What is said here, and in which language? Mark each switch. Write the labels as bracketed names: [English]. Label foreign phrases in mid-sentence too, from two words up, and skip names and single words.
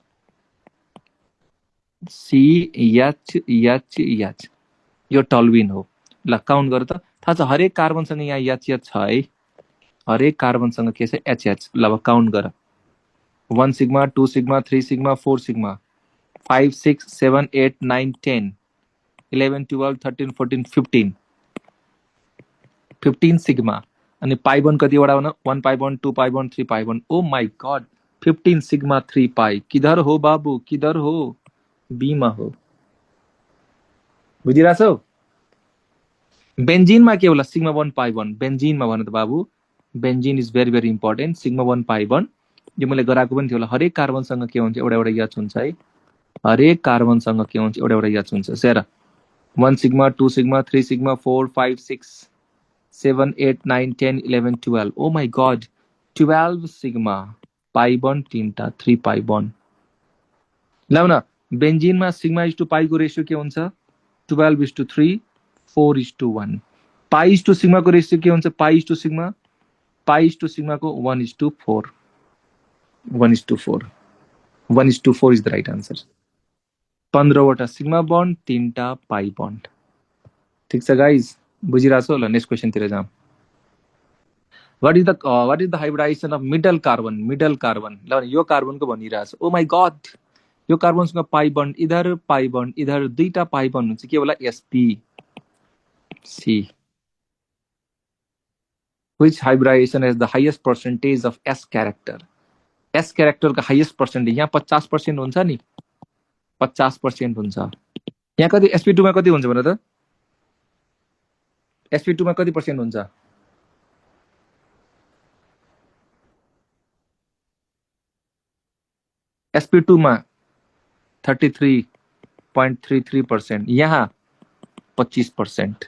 [Nepali] CH यो टोलुइन हो ल काउन्ट गर त थाहा छ हरेक कार्बनसँग यहाँ H छ है हरेक कार्बनसँग के छ HH ल अब काउन्ट गर 1 सिग्मा 2 सिग्मा 3 सिग्मा 4 सिग्मा 5 6 7 8 9 10 11 12 13 14 15 15 सिग्मा अनि पाई बन्ड कतिवटा भन [English] 1 pi bond 2 pi bond 3 pi bond oh my god [Nepali] 15 सिग्मा 3 पाई [Hindi] किधर हो [Nepali] बाबू [Hindi] किधर हो [Nepali] बी मा हो बुझिरहेछौ बेन्जिनमा के होला सिग्मा [English] 1 pi bond [Nepali] बेन्जिनमा भन त बाबु [English] benzene is very very important sigma 1 pi bond [Nepali] यो मैले गराएको पनि थियो होला हरेक कार्बनसँग के हुन्छ एउटा एउटा H हुन्छ है हरेक कार्बनसँग के हुन्छ एउटा एउटा H हुन्छ सेरा 1 सिग्मा 2 सिग्मा 3 सिग्मा 4 5 6 7 8 9 10 11 12 [English] oh my god [Nepali] 12 सिग्मा [English] pi bond [Nepali] 3टा [English] 3 pi bond [Nepali] ल न बेन्जिनमा [English] sigma is to pi [Nepali] को रेशियो के हुन्छ 12:3 4:1 [English] pi is to sigmaको [Nepali] रेसियो के हुन्छ? [English] pi is to sigma को 1:4 1:4 1:4 is the right answer. [Nepali] 15वटा [English] sigma bond [Nepali] 3टा [English] pi bond. [Nepali] ठीक छ गाइज, बुझिरहेको छ होला? [English] next questionतिर [Nepali] जाऊँ। [English] what is the hybridization of middle carbon? [Nepali] ल यो कार्बनको भनिरहेछ। [English] oh my god, [Nepali] यो कार्बनसँग [English] pi bond [Nepali] इधर दुईटा [English] pi bond [Nepali] हुन्छ, के होला? [English] sp c। which hybridization has the highest percentage of s character? s character [Nepali] का [English] highest percentage [Nepali] यहाँ 50% हुन्छ नि, 50% हुन्छ। यहाँ कति sp2 मा कति हुन्छ भन त? sp2 मा कति पर्सेन्ट हुन्छ? sp2 मा 33.33%, यहाँ 25%।